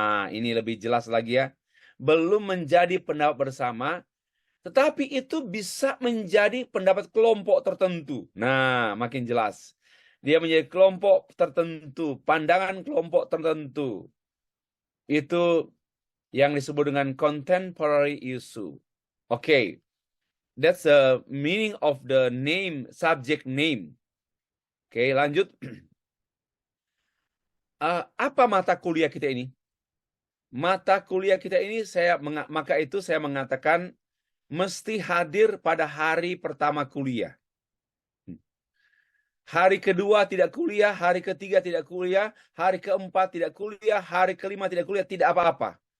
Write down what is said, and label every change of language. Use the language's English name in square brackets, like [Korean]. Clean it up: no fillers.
[Indonesian] Ini lebih jelas lagi ya. Belum menjadi pendapat bersama, tetapi itu bisa menjadi pendapat kelompok tertentu. Nah, makin jelas. Dia menjadi kelompok tertentu, pandangan kelompok tertentu. Itu yang disebut dengan [English] contemporary issue. Okay. That's the meaning of the name, subject name. [Indonesian] Oke, lanjut. Apa mata kuliah kita ini? Mata kuliah kita ini maka itu saya mengatakan mesti hadir pada hari pertama kuliah. Hari kedua tidak kuliah, hari ketiga tidak kuliah, hari keempat tidak kuliah, hari kelima tidak kuliah, tidak apa-apa.